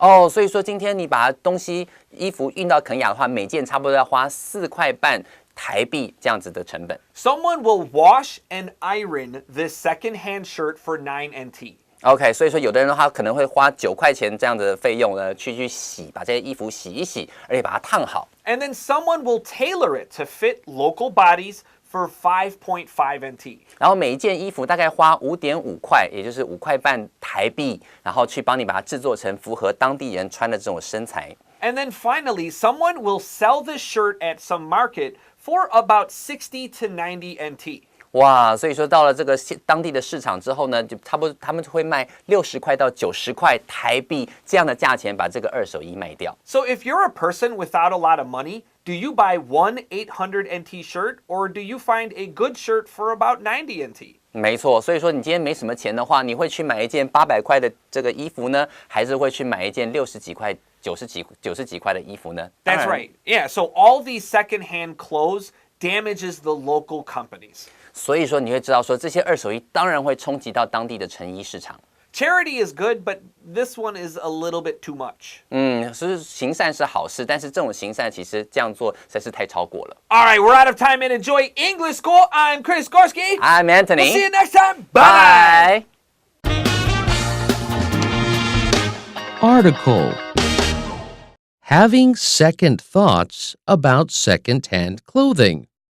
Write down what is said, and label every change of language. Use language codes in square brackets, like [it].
[zh] 所以说今天你把衣服运到肯亚的话，每件差不多要花4块半台币这样子的成本。 [en] Someone will wash and iron this second-hand shirt for 9 NT. [zh] OK， 所以说有的人他可能会花9块钱这样的费用呢，去洗，把这些衣服洗一洗，而且把它烫好。 [en] And then someone will tailor it to fit local bodies for 5.5 NT. [zh] 然后每一件衣服大概花5.5块，也就是5块半台币，然后去帮你把它制作成符合当地人穿的这种身材。 [en] And then finally, someone will sell this shirt at some market for about 60 to 90 NT. [zh] 哇，所以说到了这个当地的市场之后呢，就差不多他们会卖60块到90块台币这样的价钱把这个二手衣卖掉。 [en] So if you're a person without a lot of money, do you buy one 800 NT shirt or do you find a good shirt for about 90 NT? [zh] 没错，所以说你今天没什么钱的话，你会去买一件800块的这个衣服呢，还是会去买一件60几块、90几块的衣服呢？ [en] That's right. Yeah, so all these secondhand clothes damages the local companies. [zh] 所以说你会知道说这些二手衣当然会冲击到当地的成衣市场。 [en] Charity is good, but this one is a little bit too much. [zh] 是行善是好事，但是这种行善其实这样做实在是太超过了。 [en] All right, we're out of time and enjoy English School. I'm Chris Gorski. I'm Anthony. We'll see you next time. Bye. Article. Having second thoughts about second-hand clothing.